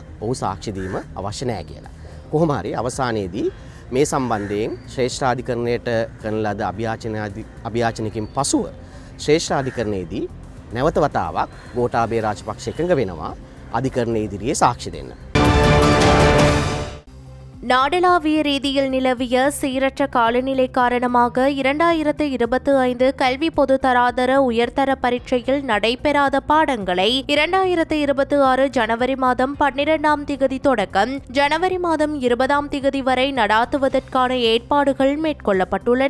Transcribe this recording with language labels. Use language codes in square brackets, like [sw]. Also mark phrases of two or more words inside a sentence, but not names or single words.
[si] ඔහු සාක්ෂි දීම අවශ්‍ය නැහැ කියලා. කොහොම හරි අවසානයේදී මේ සම්බන්ධයෙන් ශ්‍රේෂ්ඨාධිකරණයට කරන ලද අභියාචනකින් පසුව ශ්‍රේෂ්ඨාධිකරණයේදී නැවත වතාවක් ගෝඨාභය රාජපක්ෂ එකඟ වෙනවා අධිකරණයේ ඉදිරියේ සාක්ෂි දෙන්න. [ta] நாடளாவிய ரீதியில் நிலவிய சீரற்ற காலநிலை காரணமாக 2025 கல்வி பொதுத்தராதர உயர்தர பரீட்சையில் நடைபெறாத பாடங்களை 2026 ஜனவரி மாதம் 12ஆம் திகதி தொடக்கம் ஜனவரி மாதம் 20ஆம் திகதி வரை நடாத்துவதற்கான ஏற்பாடுகள் மேற்கொள்ளப்பட்டுள்ளன.